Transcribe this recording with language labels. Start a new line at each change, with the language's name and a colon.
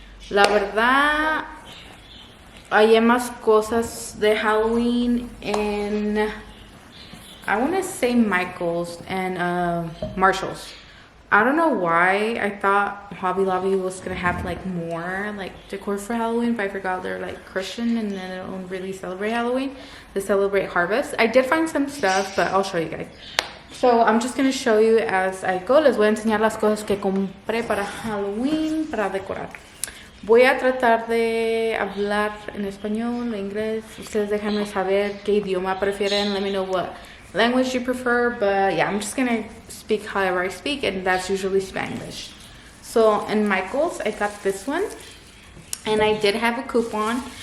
Spanish: La verdad, hay más cosas de Halloween
English: in, I want to say Michael's and Marshall's. I don't know why I thought Hobby Lobby was gonna have like more like decor for Halloween, but I forgot they're like Christian and they don't really celebrate Halloween. They celebrate harvest. I did find some stuff, but I'll show you guys. So I'm just gonna show you as I go.
Spanish: Les voy a enseñar las cosas que compré para Halloween para decorar. Voy a tratar de hablar en español, en inglés. Ustedes déjenme saber qué idioma prefieren.
English: Let me know what language you prefer, but yeah, I'm just gonna speak however I speak, and that's usually Spanish. So in Michael's, I got this one, and I did have a coupon.